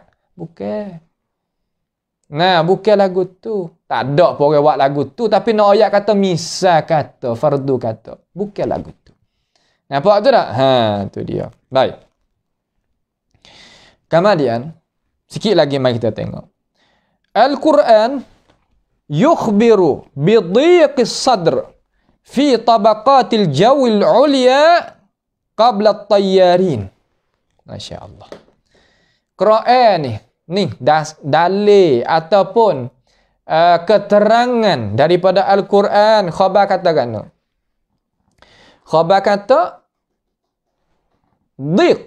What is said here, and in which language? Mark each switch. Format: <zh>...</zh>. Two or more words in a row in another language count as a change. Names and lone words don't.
<ms>Bukan. Nah, bukan lagu tu. Tak ada pun orang buat lagu tu tapi nak ayat kata misal kata, fardu kata. Bukan lagu tu. Nampak tu tak? Ha, tu dia. Baik. Kemudian, sikit lagi mari kita tengok.</ms> <ar>القرآن يخبر بضيق الصدر في طبقات الجو العليا قبل الطيارين.</ar> <ms>Masya-Allah. Quran ni dalil ataupun keterangan daripada Al-Quran khabar katakan. Khabar kata dhiq.</ms>